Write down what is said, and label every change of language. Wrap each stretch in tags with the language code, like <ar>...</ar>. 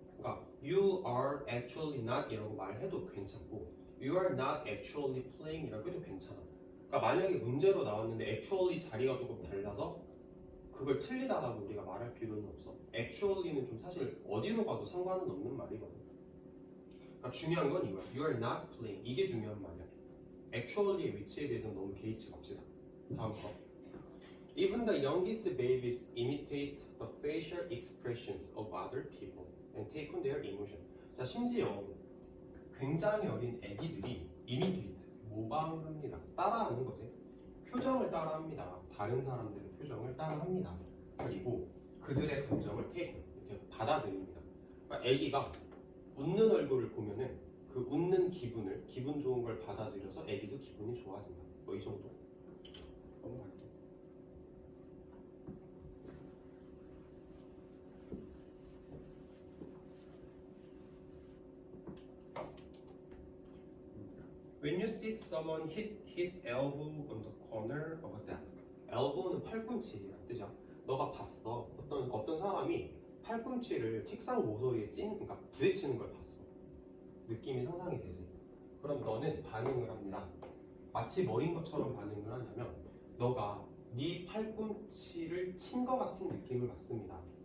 <ko>그러니까</ko> <en>You are actually not</en> <ko>이라고 말해도 괜찮고</ko> <en>You are not actually playing</en> <ko>이라고 해도 괜찮아. 그러니까 만약에 문제로 나왔는데 actually 자리가 조금 달라서 그걸 틀리다라고 우리가 말할 필요는 없어. actually는 좀 사실 어디로 가도 상관은 없는 말이거든. 그러니까 중요한 건 이거야.</ko> <en>You are not playing.</en> <ko>이게 중요한 말이야. actually의 위치에 대해서는 너무 개의치 맙시다. 다음 거.</ko> <en>Even the youngest babies imitate the facial expressions of other people and take on their emotion.</en> <ko>자, 심지어 굉장히 어린 아기들이 imitate, 모방합니다. 따라하는 거지. 표정을 따라합니다. 다른 사람들의 표정을 따라합니다. 그리고 그들의 감정을 take, 이렇게 받아들입니다. 그러니까 아기가 웃는 얼굴을 보면은 그 웃는 기분을, 기분 좋은 걸 받아들여서 아기도 기분이 좋아진다. 뭐 이 정도. 넘어갈게.</ko> <en>When you see someone hit his elbow on the corner of a desk.</en> <ko>elbow는 팔꿈치란 뜻이야. 너가 봤어. 어떤 사람이 팔꿈치를 책상 모서리에 그러니까 부딪히는 걸 봤어. 느낌이 상상이 되지. 그럼 너는 반응을 합니다. 마치 뭐인 것처럼 반응을 하냐면 너가 네 팔꿈치를 친 것 같은 느낌을 받습니다.</ko>